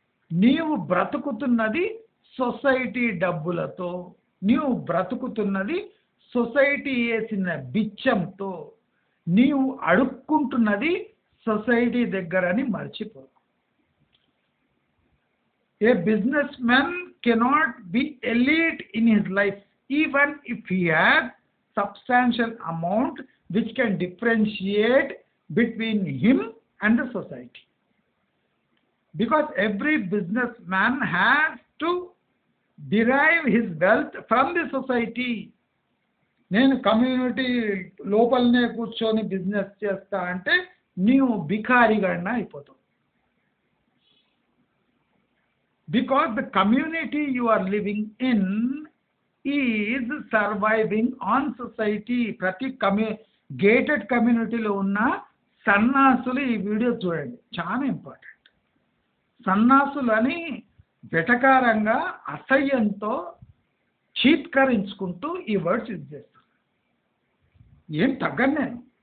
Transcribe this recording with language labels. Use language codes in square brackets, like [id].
[te] నీవు బ్రతుకుతున్నది సొసైటీ డబ్బులతో, నీవు బ్రతుకుతున్నది సొసైటీ వేసిన బిచ్చంతో, నీవు అడుక్కుంటున్నది సొసైటీ దగ్గరని మర్చిపో. [en] A businessman cannot be elite in his life even if he has substantial amount which can differentiate between him and the society. Because every businessman has to derive his wealth from the society. [te] నేను community లోపలనే కూర్చొని business చేస్తా అంటే నీవు బికారిగాడిన అయిపోతావు. [en] Because the community you are living in is surviving on society. [te] ప్రతి gated కమ్యూనిటీలో ఉన్న సన్నాసులు ఈ వీడియో చూడండి, చాలా ఇంపార్టెంట్. సన్నాసులు అని వెటకారంగా అసహ్యంతో చీత్కరించుకుంటూ ఈ వర్డ్స్ యూజ్ చేస్తారు. ఏం తగ్గను నేను.